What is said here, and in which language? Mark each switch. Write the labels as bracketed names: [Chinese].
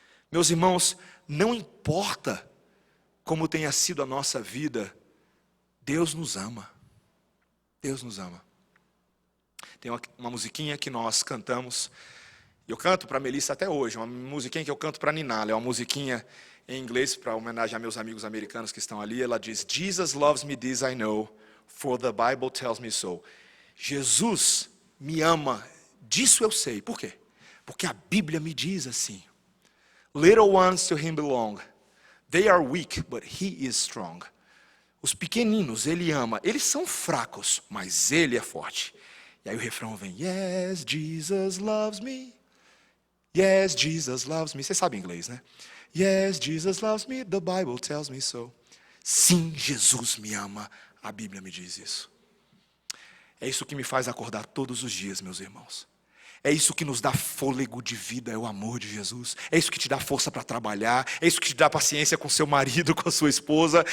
[Portuguese] Meus irmãos, não importa como tenha sido a nossa vida, Deus nos ama. Deus nos ama. Tem uma musiquinha que nós cantamos, eu canto para a Melissa até hoje, uma musiquinha que eu canto para a Ninala, é uma musiquinha em inglês para homenagear meus amigos americanos que estão ali. Ela diz, [English] Jesus loves me, this I know, for the Bible tells me so. [Portuguese] Jesus me ama, disso eu sei. Por quê? Porque a Bíblia me diz assim. [English] Little ones to him belong, they are weak, but he is strong. [Portuguese] Os pequeninos ele ama, eles são fracos, mas ele é forte. E aí o refrão vem, [English] yes, Jesus loves me. [Portuguese] Yes, Jesus loves me. Você sabe inglês, né? [English] Yes, Jesus loves me, the Bible tells me so. [Portuguese] Sim, Jesus me ama, a Bíblia me diz isso. É isso que me faz acordar todos os dias, meus irmãos. É isso que nos dá fôlego de vida, é o amor de Jesus. É isso que te dá força para trabalhar. É isso que te dá paciência com seu marido, com a sua esposa.